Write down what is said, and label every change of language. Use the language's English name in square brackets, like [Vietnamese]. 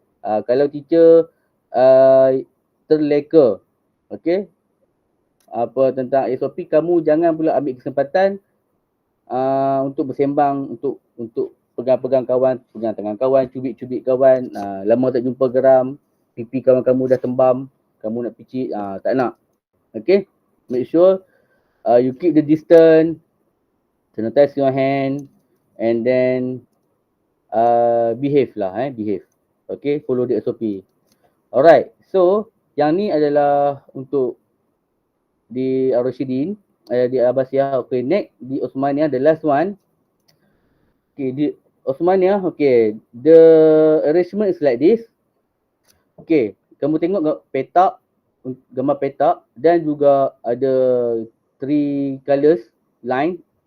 [Malay] Kalau teacher terleka, okay, apa tentang SOP, kamu jangan pula ambil kesempatan untuk bersembang, untuk pegang-pegang kawan, pegang tangan kawan, cubit-cubit kawan, lama tak jumpa geram, pipi kawan kamu dah tembam, kamu nak picit, tak nak. [English] Okay, make sure you keep the distance, sanitize your hand, and then behave lah, behave. Okay, follow the SOP. [Malay] Alright, so yang ni adalah untuk di Ar-Rasyidin, di Abbasiyah. [English] Okay, next di Osmaniyah, the last one. Okay, di Osmaniyah, okay, the arrangement is like this. [Malay] Okay, kamu tengok petak, gambar petak, dan juga ada [English] three colors line.